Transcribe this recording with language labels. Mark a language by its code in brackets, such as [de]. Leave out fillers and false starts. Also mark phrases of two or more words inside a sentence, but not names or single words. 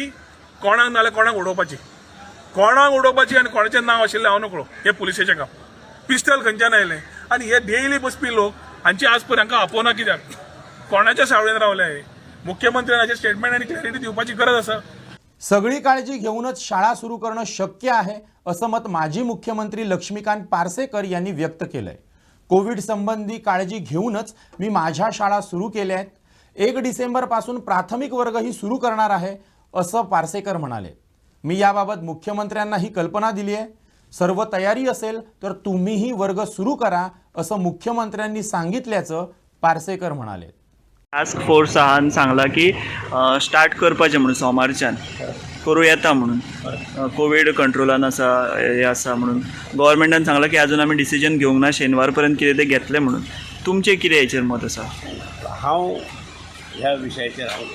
[kok] कोणाक नाल्यार कोणाक उडोवपाची, कोणाक उडोवपाची आनी कोणाचें नांव आशिल्लें हांव नकळो. हे पुलिसेचें काम. पिस्टल खंयच्यान आयलें? आनी हे डेली बसपी लोक हांची आज पर्यंत हांकां आपोवना कित्याक? कोणाच्या सावळेन रावले? मुख्यमंत्र्यान हाचेर स्टेटमेंट आनी क्लॅरिटी दिवपाची गरज आसा. [mr] सगळी काळजी घेऊनच शाळा सुरू करणं शक्य आहे असं मत माजी मुख्यमंत्री लक्ष्मीकांत पार्सेकर यांनी व्यक्त केलंय. कोविड संबंधी काळजी घेऊनच मी माझ्या शाळा सुरू केल्या आहेत. 1 डिसेंबरपासून प्राथमिक वर्गही सुरू करणार आहे असं पार्सेकर म्हणाले. मी याबाबत मुख्यमंत्र्यांना ही कल्पना दिली आहे. सर्व तयारी असेल तर तुम्हीही वर्ग सुरू करा असं मुख्यमंत्र्यांनी सांगितल्याचं पार्सेकर म्हणाले. [kok] टास्क फोर्स आहान सांगला की स्टार्ट करपाचें म्हणून सोमारच्यान करूं येता म्हणून. कोविड कंट्रोलान आसा, हे आसा म्हणून गव्हर्मेंटान सांगलां की आजून आमी डिसिजन घेवंक ना, शेनवार पर्यंत कितें तें घेतलें म्हणून. तुमचें कितें हेचेर मत आसा? हांव ह्या विशयाचेर